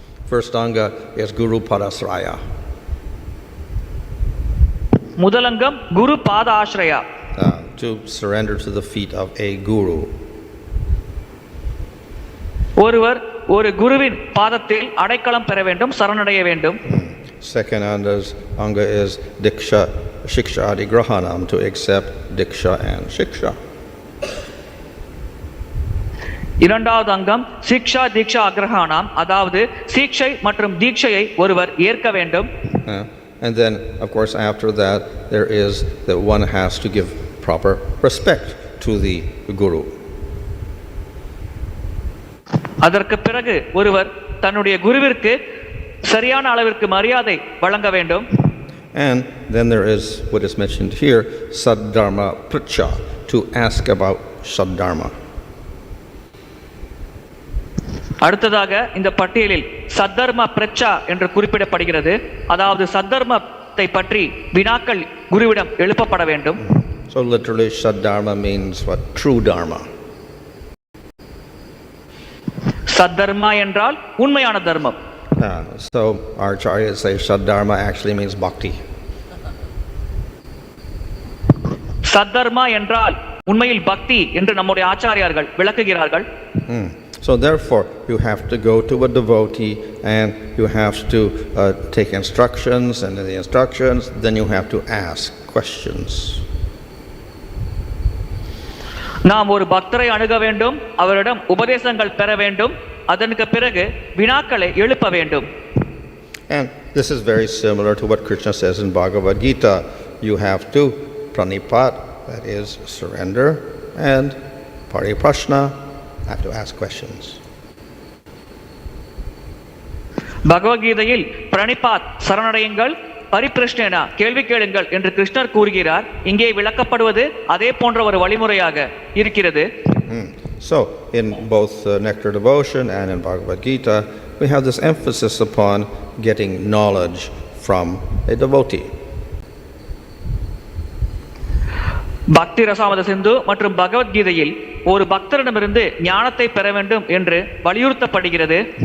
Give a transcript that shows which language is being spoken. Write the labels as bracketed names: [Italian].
[English] First anga is Guru Padasraya. [Tamil] முதல் அங்கம் குரு பாத ஆஸ்ரயா. [English] To surrender to the feet of a guru. [Tamil] ஒருவர் ஒரு குருவின் பாதத்தில் அடைக்கலம் பெற வேண்டும், சரணடைய வேண்டும். [English] Second anga is Diksha Shiksha Adi Grahanam, to accept Diksha and Shiksha. [Tamil] இரண்டாவது அங்கம் சிக்ஷா தீக்ஷா அக்ரஹானாம், அதாவது சீக்ஷை மற்றும் தீட்சையை ஒருவர் ஏற்க வேண்டும். [English] And then of course after that there is that one has to give proper respect to the guru. [Tamil] அதற்கு பிறகு ஒருவர் தன்னுடைய குருவிற்கு சரியான அளவிற்கு மரியாதை வழங்க வேண்டும். [English] And then there is what is mentioned here, saddharma papraccha, to ask about saddharma. [Tamil] அடுத்ததாக இந்த பட்டியலில் சத்தர்ம பிரச்சா என்று குறிப்பிடப்படுகிறது. அதாவது சத்தர்மத்தை பற்றி வினாக்கள் குருவிடம் எழுப்பப்பட வேண்டும். [English] So literally saddharma means what? True dharma. [Tamil] சத்தர்மா என்றால் உண்மையான தர்மம். [English] So our acharyas say saddharma actually means bhakti. [Tamil] சத்தர்மா என்றால் உண்மையில் பக்தி என்று நம்முடைய ஆச்சாரியார்கள் விளக்குகிறார்கள். [English] So therefore you have to go to a devotee and you have to take instructions, and in the instructions then you have to ask questions. [Tamil] நாம் ஒரு பக்தரை அணுக வேண்டும், அவரிடம் உபதேசங்கள் பெற வேண்டும், அதற்கு பிறகு வினாக்களை எழுப்ப வேண்டும். [English] And this is very similar to what Krishna says in Bhagavad Gita. You have to pranipat, that is surrender, and papraccha, have to ask questions. [Tamil] பகவத்கீதையில் பிரணிபாத் சரணடையுங்கள், பரிபிரஷ்னேன கேள்வி கேளுங்கள் என்று கிருஷ்ணர் கூறுகிறார். இங்கே விளக்கப்படுவது அதே போன்ற ஒரு வழிமுறையாக இருக்கிறது. [English] So in both Nectar Devotion and in Bhagavad Gita we have this emphasis upon getting knowledge from a devotee. [Tamil] பக்தி ரசாமத சிந்து மற்றும் பகவத்கீதையில் ஒரு பக்தரிடமிருந்து ஞானத்தை பெற வேண்டும் என்று வலியுறுத்தப்படுகிறது.